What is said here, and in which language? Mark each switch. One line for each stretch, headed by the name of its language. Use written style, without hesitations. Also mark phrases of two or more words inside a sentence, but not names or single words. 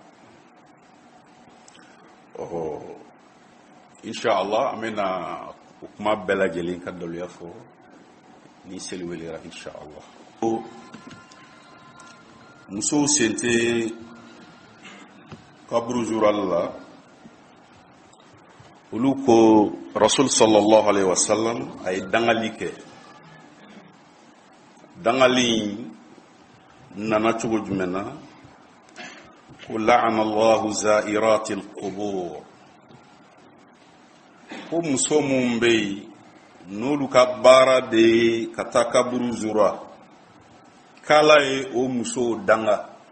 Bambara: inshallah an bɛna o kuma bɛɛ lajɛlen ka daluya fɔ ni seli welera inshallah musow sen tɛ kaburu zurali la olu ko rasul
Arabic: صلى الله عليه وسلم
Bambara: a ye dangali kɛ dangali nana cogo jumɛn na ko
Arabic: لعن الله زائرات القبور
Bambara: ko muso mun bɛ yen n'olu ka baara de ye ka taa kaburu zura k'ala ye o musow danga